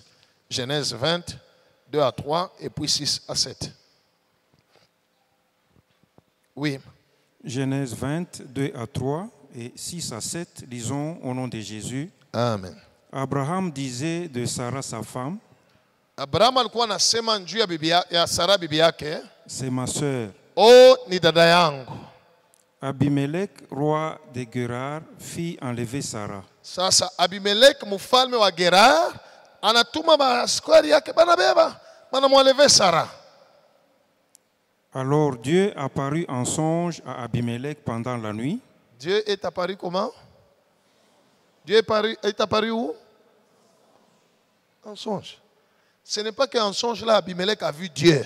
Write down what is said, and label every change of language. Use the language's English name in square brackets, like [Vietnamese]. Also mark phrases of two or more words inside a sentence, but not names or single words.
[French] Genèse 20, 2 à 3 et puis 6 à 7. Oui. Genèse 20, 2 à 3 et 6 à 7. Lisons au nom de Jésus. Amen. Abraham disait de Sarah sa femme, [Swahili] Abraham alikuwa anasema juu ya Sara bibi yake, [French] c'est ma sœur. [Swahili] ni dada yangu. [French] Abimelech, roi de Gerar, fit enlever Sarah. [Swahili] Sasa Abimelech mfalme wa Gerar anatuma maaskari yake banabeba banamweleve Sara. [French] Alors Dieu apparut en songe à Abimelech pendant la nuit. Dieu est apparu comment? Dieu est apparu où? En songe. Ce n'est pas qu'en songe là Abimelech a vu Dieu.